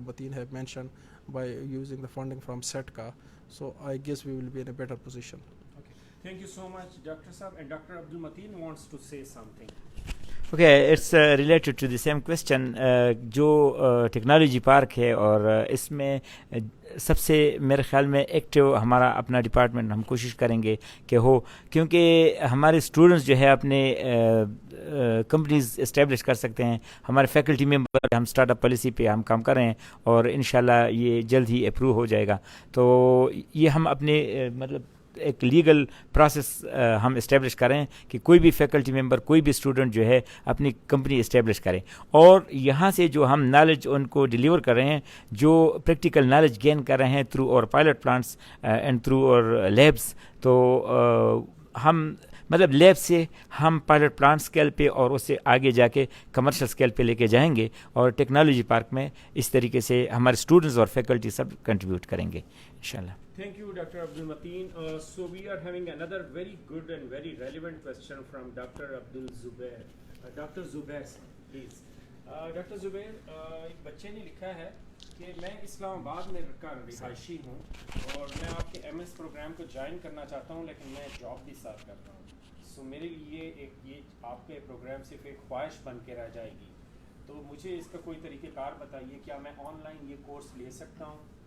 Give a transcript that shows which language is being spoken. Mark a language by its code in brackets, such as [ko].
[en] Mateen have mentioned by using the funding from SETCA, so I guess we will be in a better position. Okay, thank you so much, Dr. Saab. And Dr. Abdul Mateen wants to say something. Okay, it's related to the same question. [ur] جو technology park ہے اور اس میں سب سے میرے خیال میں active ہمارا اپنا ڈپارٹمنٹ ہم کوشش کریں گے کہ ہو, کیونکہ ہمارے اسٹوڈنٹس جو ہے اپنے کمپنیز اسٹیبلش کر سکتے ہیں. ہمارے فیکلٹی ممبر ہم اسٹارٹ اپ پالیسی پہ ہم کام کر رہے ہیں اور انشاءاللہ یہ جلد ہی اپروو ہو جائے گا. تو یہ ہم اپنے مطلب ایک لیگل پروسیس ہم اسٹیبلش کریں کہ کوئی بھی فیکلٹی ممبر, کوئی بھی اسٹوڈنٹ جو ہے اپنی کمپنی اسٹیبلش کریں, اور یہاں سے جو ہم نالج ان کو ڈیلیور کر رہے ہیں, جو پریکٹیکل نالج گین کر رہے ہیں [en] through our pilot plants and through our labs, [ur] تو ہم مطلب لیب سے ہم پائلٹ پلانٹ اسکیل پہ اور اس سے آگے جا کے کمرشل اسکیل پہ لے کے جائیں گے, اور ٹیکنالوجی پارک میں اس طریقے سے ہمارے اسٹوڈنٹس اور فیکلٹی سب کنٹریبیوٹ کریں گے انشاءاللہ. [en] Thank you, Dr. Abdul Mateen. So we are having another very good and very relevant question from Dr. Abdul Zubair. Dr. Zubair, please. Dr. [ur] Zubair, ایک بچے نے لکھا ہے کہ میں اسلام آباد میں رہائشی ہوں اور میں آپ کے ایم ایس پروگرام کو جوائن کرنا چاہتا ہوں, لیکن میں جاب بھی ساتھ کرتا ہوں. سو میرے لیے یہ آپ کے پروگرام صرف ایک خواہش بن کے رہ جائے گی, تو مجھے اس کا کوئی طریقہ کار بتائیے, کیا میں آن لائن یہ کورس لے سکتا ہوں؟